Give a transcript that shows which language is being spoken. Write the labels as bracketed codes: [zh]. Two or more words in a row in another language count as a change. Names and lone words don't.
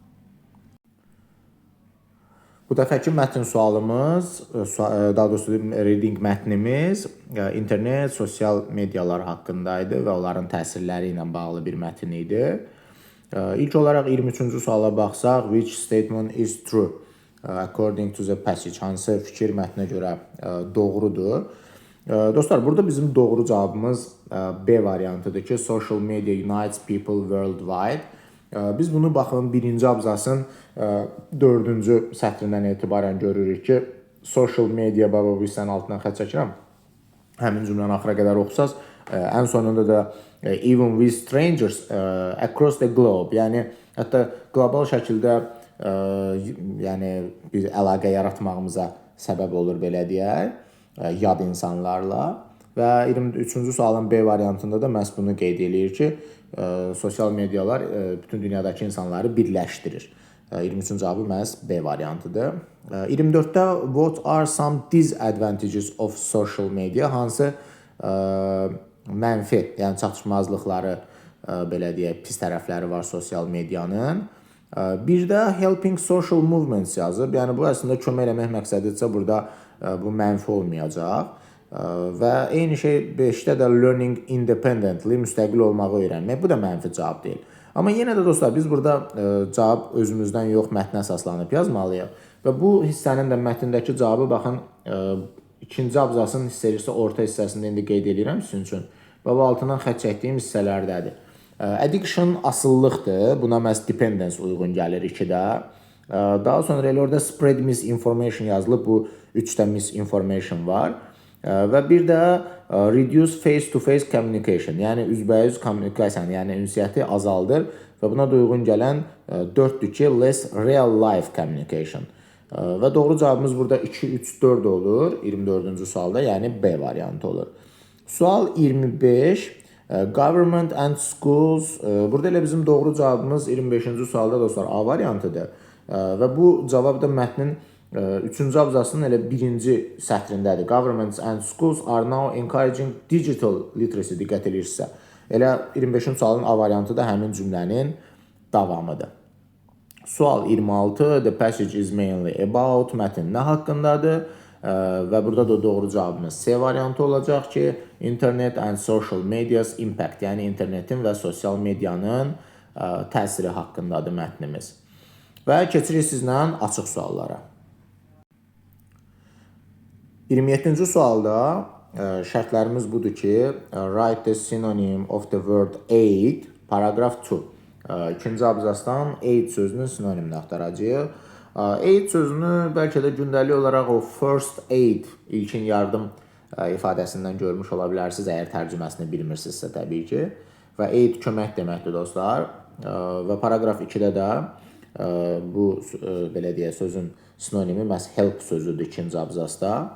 [az] Bu dəfəki mətn sualımız, daha doğrusu reading mətnimiz internet, sosial medialar haqqındaydı və onların təsirləri ilə bağlı bir mətn idi. İlk olaraq 23-cü suala baxsaq, [en] which statement is true according to the passage, [az] hansı fikir mətnə görə doğrudur? Dostlar, burada bizim doğru cavabımız B variantıdır ki, [en] social media unites people worldwide. [az] Biz bunu baxın birinci abzasın 4-cü sətrindən etibarən görürük ki, [en] social media [az] bu hissənin altından xətt çəkirəm. Həmin cümləni axıra qədər oxusaz, ən sonunda da [en] even with strangers across the globe, [az] yəni hətta qlobal şəkildə yəni bir əlaqə yaratmağımıza səbəb olur, belə deyək, yad insanlarla. Və 23-cü sualın B variantında da məhz bunu qeyd edir ki, sosial medialar bütün dünyadakı insanları birləşdirir. 23-cü cavabı məhz B variantıdır. [en] 24-də what are some disadvantages of social media? [az] Hansı mənfi, yəni çatışmazlıqları, belə deyək, pis tərəfləri var sosial medianın. Bir də [en] helping social movements [az] yazıb. Yəni bu əslində kömək eləmək məqsədidirsə burada bu mənfi olmayacaq. Və eyni şey 5-də də [en] learning independently, [az] müstəqil olmağı öyrənmək. Bu da mənfi cavab deyil. Amma yenə də dostlar, biz burada cavab özümüzdən yox, mətnə əsaslanıb yazmalıyıq. Və bu hissənin də mətndəki cavabı baxın, ikinci abzasın hissəsi orta hissəsində indi qeyd edirəm sizin üçün. Və bu altından xətt çəkdiyim hissələrdədir. Addiction asıllıqdır. Buna məhz dependence uyğun gəlir 2-də. Daha sonra elə orada [en] spread misinformation [az] yazılıb. Bu 3-də misinformation var. Və bir də [en] reduce face-to-face communication, [az] yəni üzbəüz kommunikasiyanı, yəni ünsiyyəti azaldır və buna da uyğun gələn 4-dür ki, [en] less real life communication. [az] Və doğru cavabımız burada 2, 3, 4 olur 24-cü sualda, yəni B variantı olur. Sual 25, [en] government and schools, [az] burada elə bizim doğru cavabımız 25-ci sualda dostlar A variantıdır. Və bu cavab da mətnin 3-cü abzasının elə birinci sətrindədir. [en] Governments and schools are now encouraging digital literacy, [az] diqqət edirsə. Elə 25-ci sualın A variantı da həmin cümlənin davamıdır. Sual 26, [en] the passage is mainly about, [az] mətn nə haqqındadır? Və burada da doğru cavabımız C variantı olacaq ki, [en] internet and social media's impact, [az] yəni internetin və sosial medianın təsiri haqqındadır mətnimiz. Və keçirik sizlə açıq suallara. 27-ci sualda şərtlərimiz budur ki, [en] write the synonym of the word aid, paragraf 2. [az] İkinci abzasdan aid sözünün sinonimini axtaracağıq. Aid sözünü bəlkə də gündəlik olaraq o [en] first aid, [az] ilkin yardım ifadəsindən görmüş ola bilərsiniz, əgər tərcüməsini bilmirsinizsə təbii ki. Və aid kömək deməkdir dostlar. Və paragraf 2-də də bu belə deyək sözün sinonimi məhz help sözüdür ikinci abzasda.